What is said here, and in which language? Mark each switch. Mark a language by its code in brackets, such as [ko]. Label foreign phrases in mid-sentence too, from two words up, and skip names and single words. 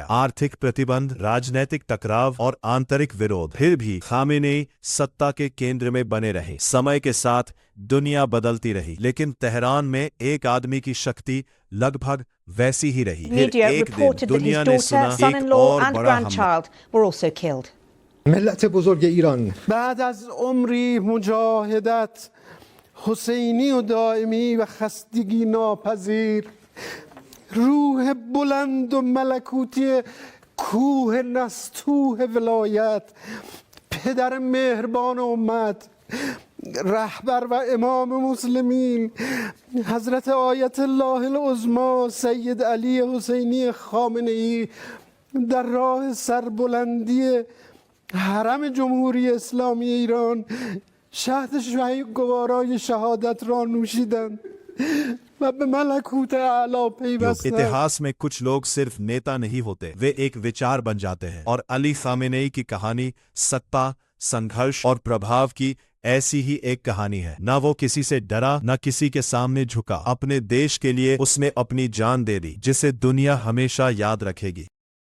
[hi] आर्थिक प्रतिबंध, राजनीतिक टकराव और आंतरिक विरोध। फिर भी खामेनेई सत्ता के केंद्र में बने रहे। समय के साथ दुनिया बदलती रही, लेकिन तेहरान में एक आदमी की शक्ति लगभग वैसी ही रही। फिर एक दिन दुनिया ने सुना एक और बड़ा हमला। [fa] ملت بزرگ ایران بعد از عمری مجاهدت حسینی و دائمی و خستگی ناپذیر، روح بلند و ملکوتی کوه نستوه ولایت، پدر مهربان امت، رهبر و امام مسلمین حضرت آیت الله العظما سید علی حسینی خامنه‌ای در راه سربلندی حرم جمهوری اسلامی ایران شهد گوارای شهادت را نوشیدند و به ملکوت اعلی پیوستند। [hi] इतिहास में कुछ लोग सिर्फ नेता नहीं होते, वे एक विचार बन जाते हैं। और अली खामेनेई की कहानी सत्ता, संघर्ष और प्रभाव की ऐसी ही एक कहानी है। न वो किसी से डरा, न किसी के सामने झुका। अपने देश के लिए उसने अपनी जान दे दी, जिसे दुनिया हमेशा याद रखेगी।